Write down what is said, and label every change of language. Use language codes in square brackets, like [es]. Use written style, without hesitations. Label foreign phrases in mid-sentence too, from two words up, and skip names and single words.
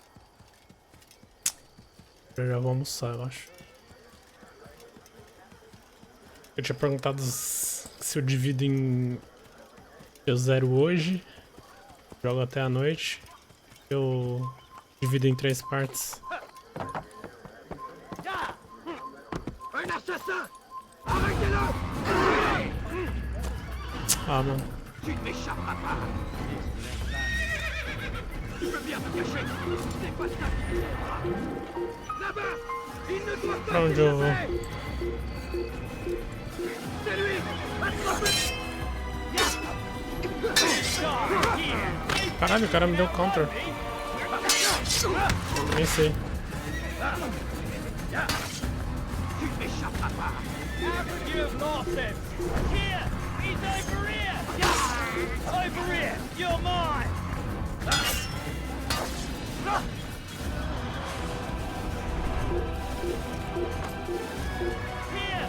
[pt] Eu já vou almoçar, eu acho. Eu tinha perguntado se eu divido em... Eu zero hoje, jogo até a noite. Eu divido em 3 partes. [fr] Un assassin! Arrêtez-le! [pt] Ah, mano. [fr] Tu ne m'échapperas pas! Tu veux bien te cacher? C'est pas ça qui te là-bas! Il ne doit pas [pt] Pra onde eu vou? [fr] C'est lui! Attrapez! [pt] Caralho, o cara me deu counter. Nem sei. [fr] Tu ne m'échapperas pas! [en] You've lost him! Here! He's over here! Over here! You're mine! Here!